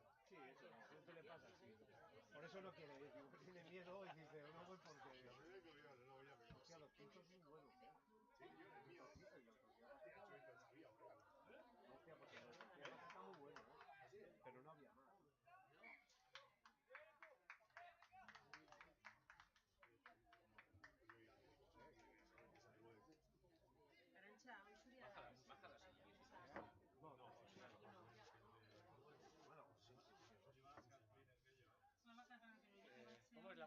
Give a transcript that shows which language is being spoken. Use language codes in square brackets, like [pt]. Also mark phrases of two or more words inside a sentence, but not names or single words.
[es] Sí, eso le pasa, sí. Por eso no quiere ir, igual tiene miedo y dice, no voy porque... La primera que obligarle, luego ya me... Hostia, los pinchos son buenos, ¿eh? Sí, yo el mío. Yo sabía orégano. Hostia, porque el tortilla está muy bueno, ¿eh? Pero no había más. [eu] Arantxa, hau zuria da. [es] Baja la silla. No, Bueno, bueno, sí. no va a cantar, pero yo te voy a